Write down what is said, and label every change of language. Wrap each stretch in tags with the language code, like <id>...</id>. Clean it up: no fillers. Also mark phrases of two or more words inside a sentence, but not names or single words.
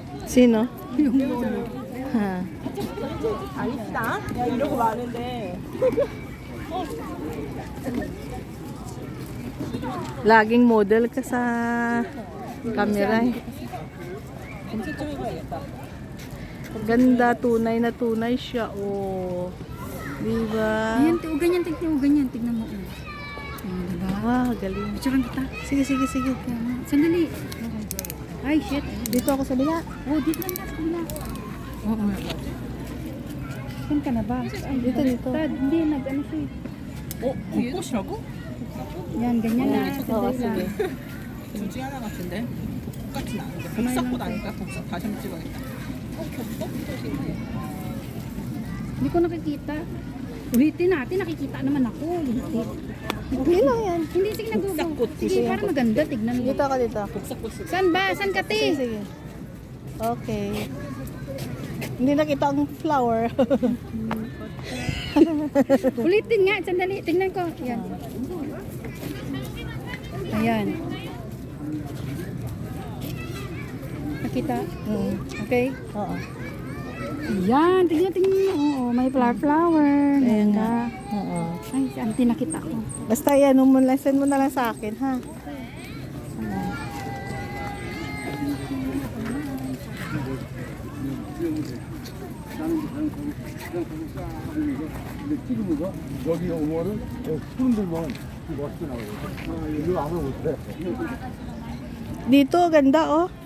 <tl>Sino? Yung lolo. Ha.</tl> <ko>아닙시다. 야, 이러고 많은데.</ko> <tl>Laging model ka sa camera eh.</tl> <ko>검색 좀 해봐야겠다.</ko> <tl>Ganda, tunay na tunay siya. Oh. Diba? Ayan, ganyan, tignan mo. Ayan, diba? Wow, galing. Picturean kita. Sige, sige, sige. Kaya nga. Sandali. Ay, shit. Dito ako sa bila. Oh, dito lang ka sa kabila. Oo. Saan ka na ba? Ay, Dito, dito. Tad, hindi, nag-ano siya.</tl> <ko>꽃이라고?</ko> <tl>Yan, ganyan na. Oo, Sandali lang. sige.</tl> <ko>둘 중에 하나 같은데? 똑같진 않은데. 복사꽃 아닐까? 복사. 다시 한번 찍어야겠다. 겹도?</ko> <tl>Hindi ko nakikita. Ulitin natin, nakikita naman ako. Ulitin. Okay lang yan. Hindi, sige, nag-go. Sige, para maganda, tignan mo. Dito ka dito.</tl> <ko>복사꽃 쓰고.</ko> <tl>Saan ba? Saan ka, Sige, te? sige. Okay. Hindi nakita ang flower. Ulitin nga, sandali. Tignan ko. Yan. Ayan. Nakita? Okay? Oo. Ayan, tignan mo. Oo, may flower. Ayan Ganda. nga. Oo. Ay, saan tinakita ko? Basta yan, send mo na lang sa akin, ha?</tl> <ko>여기 오면은 푸른 들만 멋있게 나와요. 이거 아무나 못해.</ko> <tl>Dito, ganda, oh.</tl>